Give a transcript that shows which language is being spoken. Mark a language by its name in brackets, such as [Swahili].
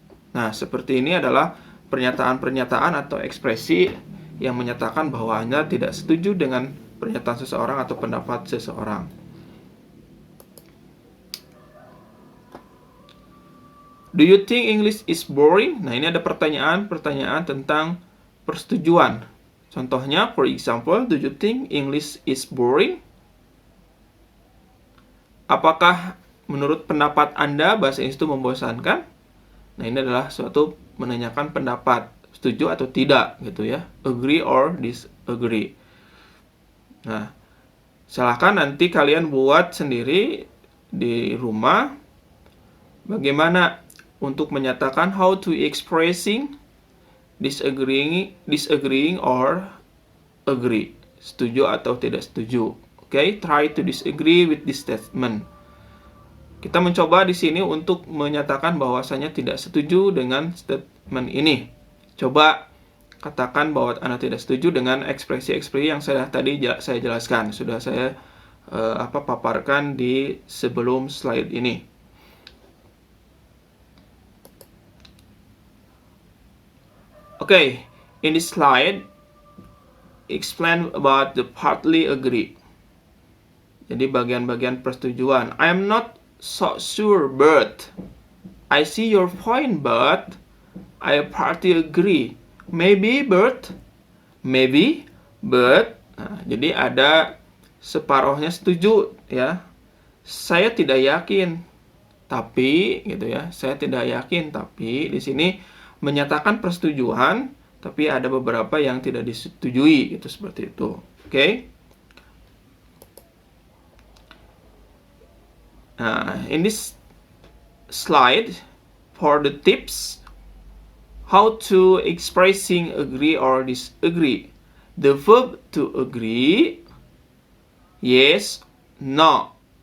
[Indonesian] Nah, seperti ini adalah pernyataan-pernyataan atau ekspresi yang menyatakan bahwa Anda tidak setuju dengan pernyataan seseorang atau pendapat seseorang. [English] Do you think English is boring? [Indonesian] Nah, ini ada pertanyaan tentang persetujuan. Contohnya, [English] for example, do you think English is boring? [Indonesian] Apakah menurut pendapat Anda bahasa Inggris itu membosankan? Nah, ini adalah suatu menanyakan pendapat, setuju atau tidak gitu ya. [English] Agree or disagree. [Indonesian] Nah, silahkan nanti kalian buat sendiri di rumah bagaimana untuk menyatakan [English] how to expressing disagreeing or agree. [Indonesian] Setuju atau tidak setuju. [English] Okay, try to disagree with this statement. [Indonesian] Kita mencoba di sini untuk menyatakan bahwasanya tidak setuju dengan statement ini. Coba katakan bahwa Anda tidak setuju dengan ekspresi-ekspresi yang saya jelaskan. Sudah saya paparkan di sebelum slide ini. [English] Okay, in this slide, explain about the partly agree. [Indonesian] Jadi bagian-bagian persetujuan. [English] I am not so sure, but I see your point, but I partly agree. Maybe, but [Indonesian] Nah, jadi ada separuhnya setuju ya. Saya tidak yakin, tapi gitu ya. Saya tidak yakin, tapi di sini menyatakan persetujuan, tapi ada beberapa yang tidak disetujui gitu, seperti itu. Oke. [English] Nah, in this slide for the tips how to expressing agree or disagree. The verb to agree, yes, no.